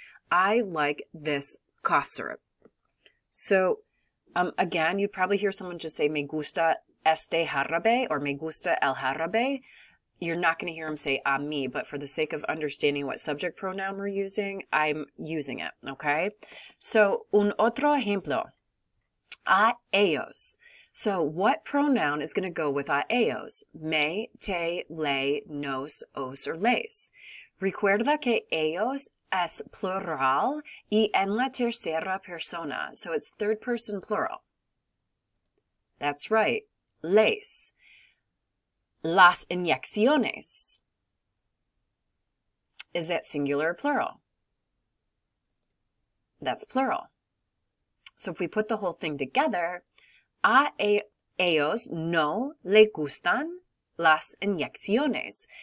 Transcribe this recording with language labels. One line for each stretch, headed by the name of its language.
English: I like this cough syrup. So again, you'd probably hear someone just say
Spanish: me gusta este jarabe
English: or
Spanish: me gusta el jarabe.
English: You're not going to hear them say a mí, but for the sake of understanding what subject pronoun we're using, I'm using it, okay?
Spanish: So, un otro ejemplo, a ellos.
English: So, what pronoun is going to go with a ellos?
Spanish: Me, te, le, nos, os, or les. Recuerda que ellos es plural y en la tercera persona.
English: So, it's third person plural. That's right, les.
Spanish: Las inyecciones.
English: Is that singular or plural? That's plural. So if we put the whole thing together,
Spanish: a ellos no le gustan las inyecciones.